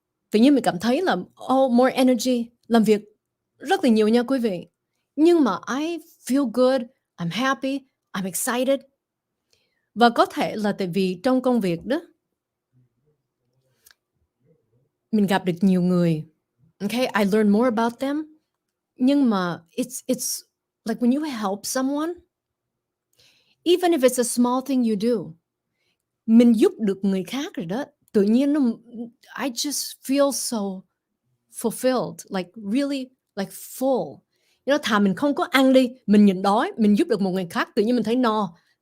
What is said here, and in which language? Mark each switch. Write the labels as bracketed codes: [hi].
[vi] Tự nhiên mình cảm thấy là [en] more energy, [vi] làm việc rất là nhiều nha quý vị. Nhưng mà [en] I feel good, I'm happy, I'm excited. [vi] Và có thể là tại vì trong công việc đó, mình gặp được nhiều người. [en] Okay, I learn more about them. [vi] Nhưng mà [en] it's like when you help someone, even if it's a small thing you do, [vi] mình giúp được người khác rồi đó. Tự nhiên [en] I just feel so fulfilled, like really like full. [vi] Thà mình không có ăn đi, mình nhịn đói, mình giúp được một người khác, tự nhiên mình thấy no.